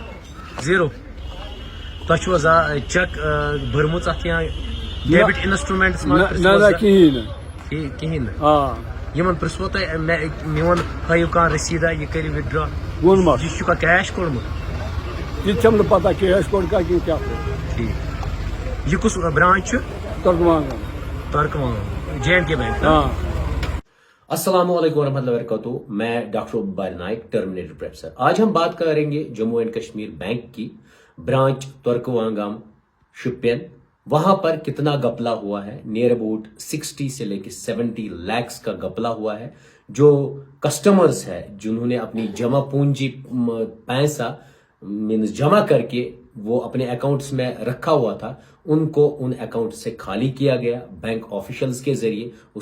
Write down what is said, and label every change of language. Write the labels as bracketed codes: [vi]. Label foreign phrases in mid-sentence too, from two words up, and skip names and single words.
[ks] زیٖرو تۄہہِ چھُو حظ چیک بٔرمٕژ اتھ یا [en] debit instruments [ks] نہ نہ کہین نہٕ کہیٖنۍ نہٕ آ یِمن پرٛژھوٕ تۄہہِ میون ہٲیِو کانٛہہ رٔسیٖدا یہِ کٔرِو وِدڈرا ووٚنمَس یہِ چھُکھا کیش کوٚڑمُت یہ چھم نہ پتہ کیش کوٚڑ کا کِنہٕ کیٛاہ کوٚر ٹھیٖک یہِ کُس برانچ چھُ ترکمان ترکمان JNK بینک ہاں [ar] السلام علیکم ورحمۃ اللہ وبرکاتہ [ur] میں ڈاکٹر عبدالباری نائک ٹرمینیٹر پروفیسر آج ہم بات کریں گے جموں اینڈ کشمیر بینک کی برانچ ترکوانگام شپین وہاں پر کتنا گپلا ہوا ہے [en] near about [ur] 60 سے لے کے 70 لاکھس کا گپلا ہوا ہے جو کسٹمرز ہے جنہوں نے اپنی جمع پونجی پیسہ مینز جمع کر کے وہ اپنے اکاؤنٹس میں رکھا ہوا تھا ان کو ان اکاؤنٹ سے خالی کیا گیا [en] bank officials [ur] کے ذریعے اس